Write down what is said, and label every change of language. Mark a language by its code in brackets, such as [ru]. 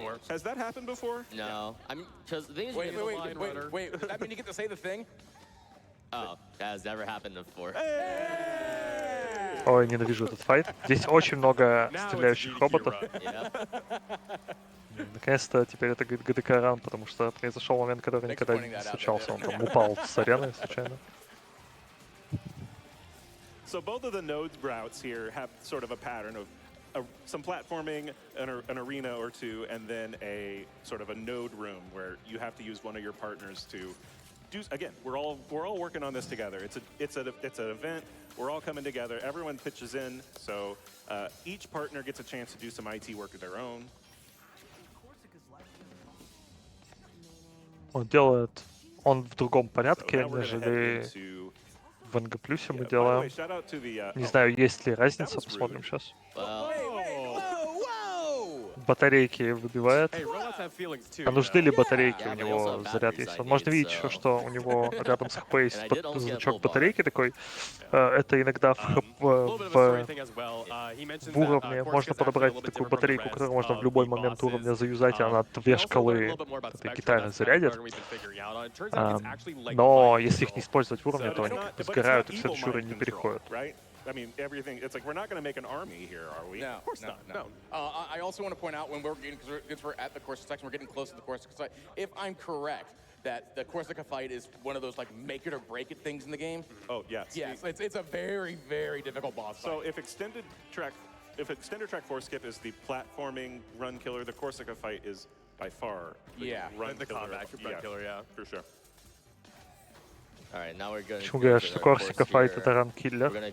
[en] Has that happened before? No. I mean, because the thing is, Wait. Does that mean you get to say the thing? Oh, that has never happened before. [ru] Ой, ненавижу этот файт. Здесь очень много стреляющих роботов. Наконец-то теперь это ГДК ран, потому что произошел момент, который никогда не случался. Он там упал с арены случайно. [en] So both of the nodes routes here have sort of a pattern of some platforming, an arena or two, and then a sort of a node room where you have to use one of your partners to do. Again, we're all working on this together. It's an event. We're all coming together. Everyone pitches in, so each partner gets a chance to do some IT work of their own. [ru] Он в другом порядке, нежели в НГ плюсе мы делаем. Не знаю, есть ли разница, посмотрим сейчас. Батарейки выбивает. А нужны ли батарейки? У него заряд есть. Можно видеть еще, что у него рядом с ХП есть значок батарейки такой. Это иногда в уровне можно подобрать такую батарейку, которую можно в любой момент уровня заюзать, и она 2 шкалы этой гитары зарядит. Но если их не использовать в уровне, то они сгорают и в следующий уровень не переходят. [en] I mean, everything, it's like, we're not going to make an army here, are we? No, of course not. I also want to point out when we're getting, because we're at the Corsica section, we're getting close to the Corsica site. If I'm correct, that the Corsica fight is one of those like make it or break it things in the game. Oh, yes. Yes, it's a very, very difficult boss fight. So if extended track 4 skip is the platforming run killer, the Corsica fight is by far the run killer. Yeah, for sure. Alright, now we're going [ru] Почему говорят, что Корсика файт это ранкиллер?